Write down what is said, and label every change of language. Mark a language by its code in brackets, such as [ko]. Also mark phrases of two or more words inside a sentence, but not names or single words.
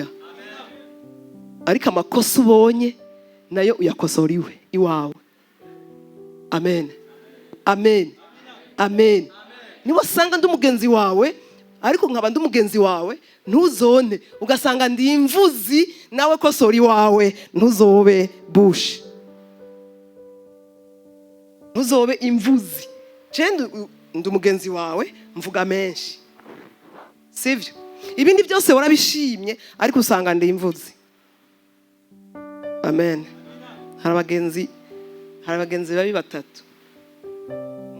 [rn] Ariko amakosa ubonye nayo uyakosora iwawe, amen, amen, amen. Niba usanga ndi umugenzi wawe, ariko nkaba ndi umugenzi wawe, ntuzone ugasanga ndi imvuzi, nawe kosora iwawe, ntuzobe bushi, ntuzobe imvuzi. Ndi umugenzi wawe, mvuga menshi, sivyo? Ibindi byose warabishimye, ariko usanga ndi imvuzi, amen. Hari abagenzi babi batatu.